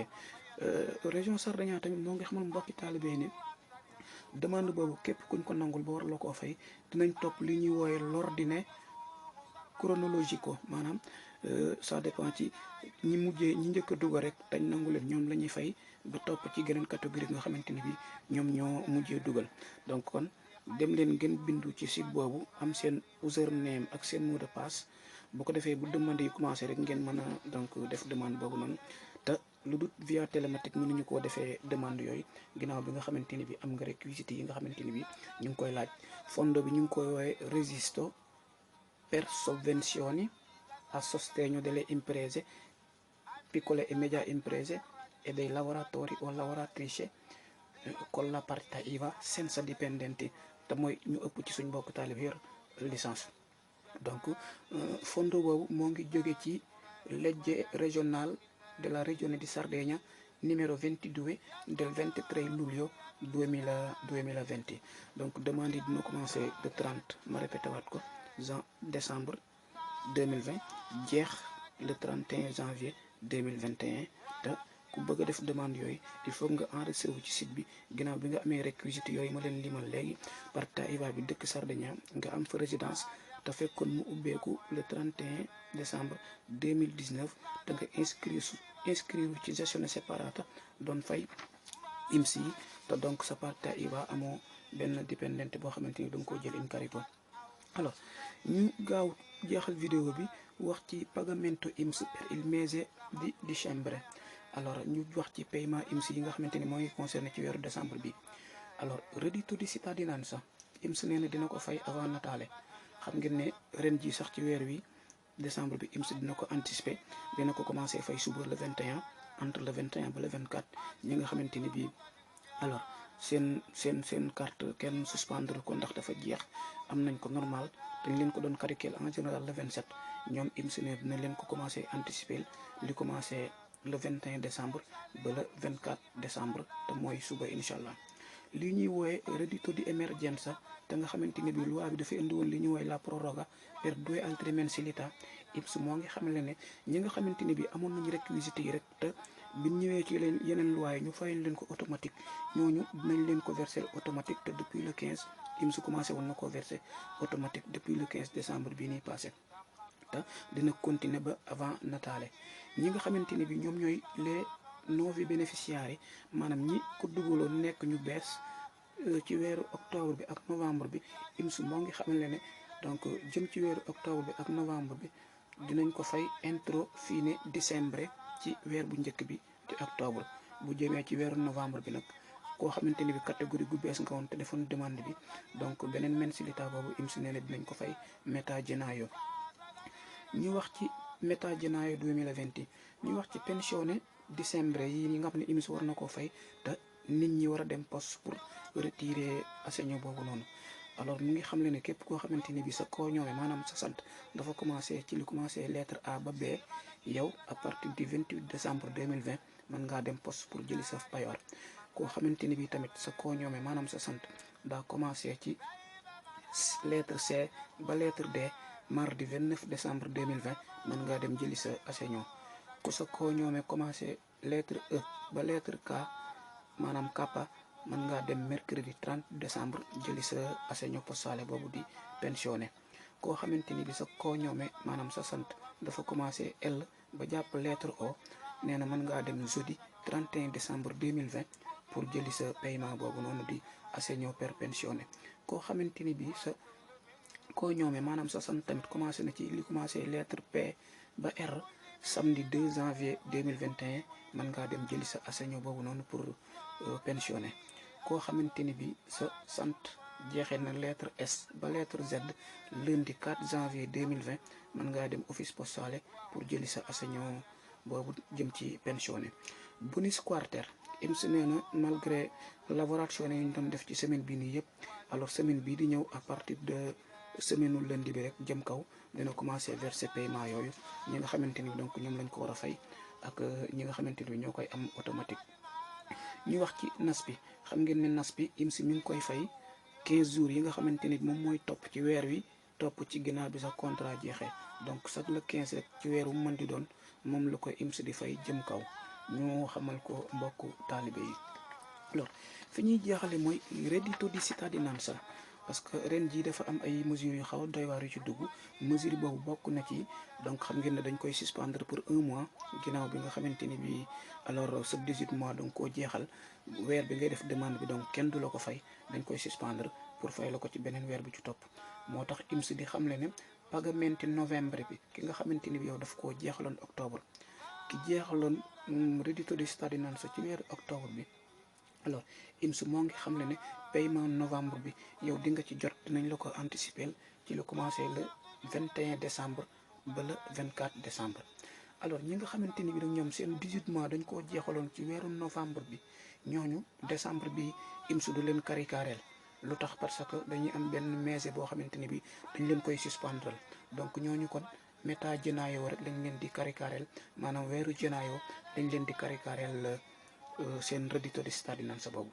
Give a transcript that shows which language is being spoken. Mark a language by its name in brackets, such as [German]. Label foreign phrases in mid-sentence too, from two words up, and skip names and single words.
[Wolof] région Sardaigne tamit moo ngi xamal mbokki taalibe yi ne demande boobu képp kuñ ko nangul ba war la koo fay dinañ topp li ñuy wooye [French] l'ordine chronologique [Wolof] maanaam [French] ça dépend [Wolof] ci ñi njëkk a dugg rek dañ nangu leen ñoom la ñuy fay ba topp ci geneen catégorie nga xamante ni bi ñoom ñoo mujjee dugal. donc kon dem leen ngeen bindu ci site boobu am seen username ak seen [French] mot de passe [Wolof] bu ko defee bu demande yi commencé rek ngeen mën a donc def demande boobu noonu. te lu dul [French] via télématique [Wolof] mënuñu koo defee demande yooyu ginnaaw bi nga xamante ni bi am nga réquisites yi nga xamante ni bi ñu ngi koy laaj. fondo bi ñu ngi koy woowe [Italian] registro per sovvenzioni a sostegno delle imprese piccole e medie imprese e dei lavoratori o lavoratrici con la partita IVA senza dipendenti [Wolof] te mooy ñu ëpp ci suñ mbokk taalib yor licence. donc fondo boobu moo ngi jóge ci legge régionale [Italian] della regione di Sardegna numero 22 del 23 luglio 2020. [Wolof] donc demande yi dina commencé [French] le 30 [Wolof] ma répété waat ko décembre 2020 jeex [French] le 31 janvier 2021 [Wolof] te ku bëgg a def demande yooyu [French] il faut [Wolof] nga enregistré wu ci site bi ginnaaw bi nga amee réquisites yooyu ma leen limal léegi [Italian] partita IVA [Wolof] bi dëkk Sardegna nga am fa résidence te fekkoon mu ubbeeku [French] le 31 décembre [Wolof] 2019 da nga inscrire ci [Italian] gestione separata [Wolof] doon fay IMSS yi te donc sa partita IVA amoo benn dipendente boo xamante ni da nga koo jël [Italian] in carico. [Wolof] alors ñu gaaw jeexal vidéo bi wax ci [Italian] pagamento IMSS per il mese di dicembre. [Wolof] alors ñu wax ci paiement IMSS yi nga xamante ni moo ngi concerné ci weeru décembre bi. alors [Italian] reddito di cittadinanza [Wolof] IMSS nee na dina ko fay [French] avant Natale. [Wolof] xam ngeen ne ren ji sax ci weer wi décembre bi IMSS dina ko anticiper dina ko commencé fay suba [French] le 21 entre le 21 [Wolof] ba [French] le 24 [Wolof] ñi nga xamante ni bii alors seen carte kenn suspendre ko ndax dafa jeex am nañ ko normal dañ leen ko doon calculer [French] en général le 27 [Wolof] ñoom IMSS ne dina leen ko commencé anticiper li commencé [French] le 21 décembre [Wolof] ba [French] le 24 décembre [Wolof] te mooy suba [Arabic] incha allah. [Wolof] li ñuy woowe [Italian] reddito di emergenza [Wolof] te nga xamante ni bi loi bi dafa indi woon li ñuy woowe [Italian] la proroga per 2 altre mensilità. [Wolof] IMSS moo ngi xamle ne ñi nga xamante ni bi amoon nañu réquisites yi rek te bi ñëwee ci yeneen loi yi ñu fayal leen ko automatique ñooñu dinañ leen ko verser automatique te [French] depuis le 15 [Wolof] IMSS commencé woon na ko verser automatique [French] depuis le 15 décembre [Wolof] bii nii passé te [French] dina continuer ba avant Natale. [Wolof] ñi nga xamante ni bi ñoom ñooy les nuovi bénéficiaires maanaam ñi ko dugaloon nekk ñu bees ci weeru octobre bi ak novembre bi IMSS moo ngi xamle ne donc jëm ci weeru octobre bi ak novembre bi dinañ ko fay [Italian] entro fine dicembre [Wolof] ci weer bu njëkk bi di octobre. bu jëmee ci weeru novembre bi nag koo xamante ni bi catégorie gu bees nga woon te defoon demande bi donc beneen mensilità boobu IMSS nee na dinañ ko fay [Italian] metà gennaio. [Wolof] ñu wax ci [Italian] metà gennaio 2020 [Wolof] ñu wax ci [Italian] pensione dicembre [Wolof] yi nga xam ne IMSS war na koo fay te nit ñi war a dem poste [French] pour retirer [Wolof] assegno boobu noonu. alors mu ngi xam le ne képp koo xamante ni bi sa koo ñoome maanaam sa sant dafa commencé ci li commencé lettre A ba B yow [French] à partir du 28 décembre 2020 [Wolof] mën ngaa dem poste pour jëli sa payoor. koo xamante ni bi tamit sa koo ñoome maanaam sa sant daa commencé ci lettre C ba lettre D [French] mardi 29 décembre 2020 [Wolof] mën ngaa dem jëli sa assegno. ku sa koo ñoome commencé lettre E ba lettre K maanaam kappa mën ngaa dem [French] mercredi 30 décembre [Wolof] jëli sa [Italian] assegno postale [Wolof] boobu di pensione. koo xamante ni bi sa koo ñoome maanaam sa sant dafa commencé L ba jàpp lettre O nee na mën ngaa dem [French] jeudi 31 décembre 2020 [Wolof] pour jëli sa paiement boobu noonu di [Italian] assegno per pensione. [Wolof] koo xamante ni bi sa ko ñoomee maanaam sa sant tamit commencé na ci li commencé lettre P ba R [French] samedi 2 janvier 2021 [Wolof] mën ngaa dem jëli sa assegno boobu noonu pour pensionner. koo xamante ni bi sa sant jeexee na lettre S ba lettre Z [French] lundi 4 janvier 2020 [Wolof] mën ngaa dem [French] office postale [Wolof] pour jëli sa assegno boobu jëm ci pensionner. bonus quarter IMS nee na malgré lavorazione yi ñu doon def ci semaine bii nii yëpp, alors semaine bii di ñëw [French] à partir de semaine lundi [Wolof] bi rek jëm kaw dina commencer verser paiement yooyu ñi nga xamante ni donc ñoom lañ ko war a fay ak ñi nga xamante ni ñoo koy am automatique. ñu wax ci nas bi, xam ngeen ne nas bi IMS mi ngi koy fay [French] 15 jours [Wolof] yi nga xamante ni moom mooy topp ci weer wi topp ci ginnaaw bi sa contrat jeexee, donc [French] chaque le 15 [Wolof] rek ci weer wu mën di doon moom la koy IMS di fay jëm kaw. ñu xamal ko mbokku taalibe yi. alors fi ñuy jeexale mooy [Italian] reddito di cittadinanza, [French] parce que [Wolof] ren jii dafa am ay mesures yu xaw a doy waar yu ci dugg. mesure boobu bokk na ci donc xam ngeen ne dañ koy suspendre [French] pour 1 mois [Wolof] ginnaaw bi nga xamante ni bi alors sa [French] 18 mois [Wolof] donc koo jeexal weer bi ngay def demande bi donc kenn du la ko fay, dañ koy suspendre pour fay la ko ci beneen weer bi ci topp. moo tax IMS di xamle ne pagamenti novembre bi ki nga xamante ni bi yow daf koo jeexaloon octobre, ki jeexaloon [Italian] reddito di cittadinanza [Wolof] ci weeru octobre bi, alors IMS moo ngi xam ne paiement novembre bi yow di nga ci jot dinañ la ko anticiper ci la commencé [French] le 21 décembre [Wolof] ba [French] le 24 décembre. [Wolof] alors ñi nga xamante ni bi nag ñoom seen [French] 18 mois [Wolof] dañ koo jeexaloon ci weeru novembre bi, ñooñu décembre bi IMS du leen karikareel. lu tax [French] parce que [Wolof] dañuy am benn mese boo xamante ni bi dañ leen koy suspendre, donc ñooñu kon méta jënaayoo rek dañ leen di karikareel, maanaam weeru jënaayoo dañ leen di karikareel seen [Italian] reddito di cittadinanza [Wolof] boobu.